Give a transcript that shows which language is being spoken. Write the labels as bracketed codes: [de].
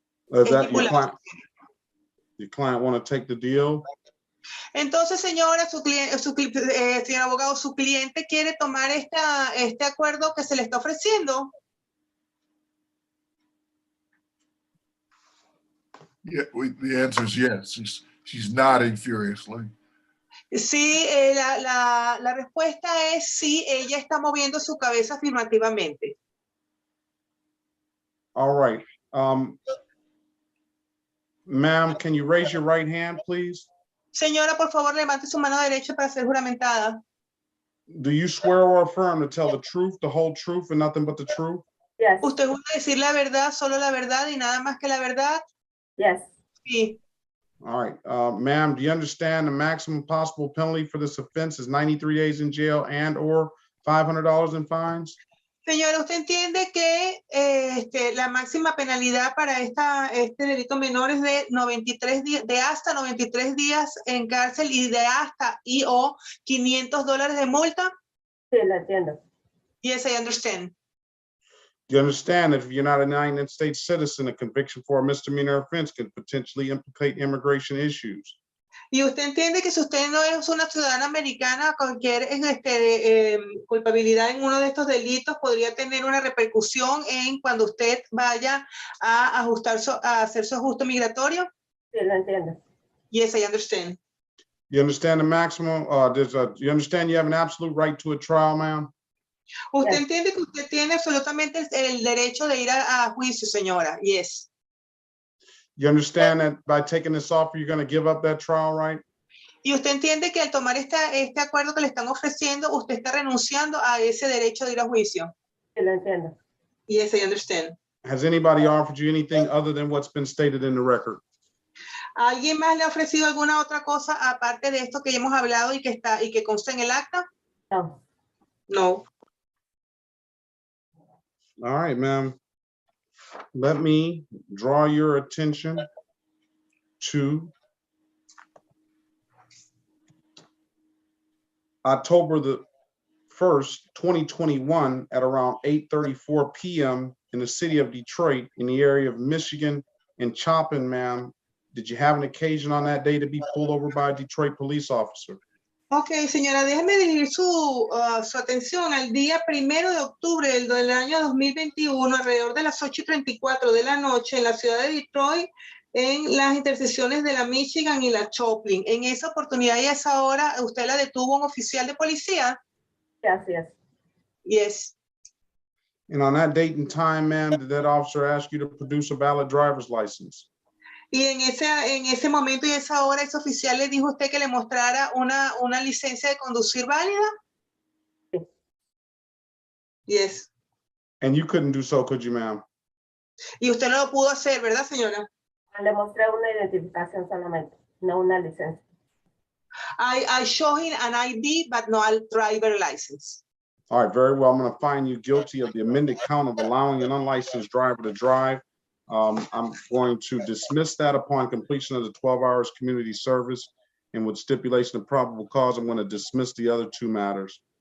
[en] That your client want to take the deal? [es] Entonces, señora, señor abogado, su cliente quiere tomar este acuerdo que se le está ofreciendo. [en] Yeah, the answer is yes. She's nodding furiously. [es] Sí, la respuesta es sí, ella está moviendo su cabeza afirmativamente. [en] All right. Ma'am, can you raise your right hand, please? [es] Señora, por favor, levante su mano derecha para ser juramentada. [en] Do you swear or affirm to tell the truth, the whole truth, and nothing but the truth? Yes. [es] ¿Usted jura decir la verdad, solo la verdad y nada más que la verdad? [en] Yes. [es] Sí. [en] All right. Ma'am, do you understand the maximum possible penalty for this offense is 93 days in jail and or $500 in fines? [es] Señora, ¿usted entiende que la máxima penalidad para este delito menor es de 93 días, de hasta 93 días en cárcel y de hasta o $500 de multa? Sí, la entiendo. [en] Yes, I understand. Do you understand that if you're not a United States citizen, a conviction for a misdemeanor offense could potentially implicate immigration issues? [es] Y usted entiende que si usted no es una ciudadana americana, cualquier culpabilidad en uno de estos delitos podría tener una repercusión en cuando usted vaya a a hacer su ajuste migratorio. Sí, lo entiendo. [en] Yes, I understand. You understand the maximum, you understand you have an absolute right to a trial, ma'am? [es] Usted entiende que usted tiene absolutamente el derecho de ir a juicio, señora. [en] Yes. You understand that by taking this offer, you're going to give up that trial right? [es] Y usted entiende que al tomar este acuerdo que le están ofreciendo, usted está renunciando a ese derecho de ir a juicio. Sí, lo entiendo. [en] Yes, I understand. Has anybody offered you anything other than what's been stated in the record? [es] ¿Alguien más le ha ofrecido alguna otra cosa aparte de esto que ya hemos hablado y que consta en el acta? No. [en] No. All right, ma'am. Let me draw your attention to October the 1st, 2021 at around 8:34 p.m. in the city of Detroit in the area of Michigan and Chopin, ma'am. Did you have an occasion on that day to be pulled over by a Detroit police officer? [es] Ok, señora, déjeme dirigir su atención al día 1 de octubre del año 2021, alrededor de las 8:34 de la noche, en la ciudad de Detroit, en las intersecciones de la Michigan y la Choplin. En esa oportunidad y a esa hora, ¿usted la detuvo un oficial de policía? Gracias. [en] Yes. And on that date and time, ma'am, did that officer ask you to produce a valid driver's license? [es] Y en ese momento y esa hora, ese oficial le dijo a usted que le mostrara una licencia de conducir válida? Sí. [en] Yes. And you couldn't do so, could you, ma'am? [es] Y usted no lo pudo hacer, ¿verdad, señora? Le mostré una identificación solamente, no una licencia. [en] I show him an ID, but no a driver license. All right, very well. I'm going to find you guilty of the amended count of allowing an unlicensed driver to drive. I'm going to dismiss that upon completion of the 12 hours community service, and with stipulation of probable cause, I'm going to dismiss the other two matters.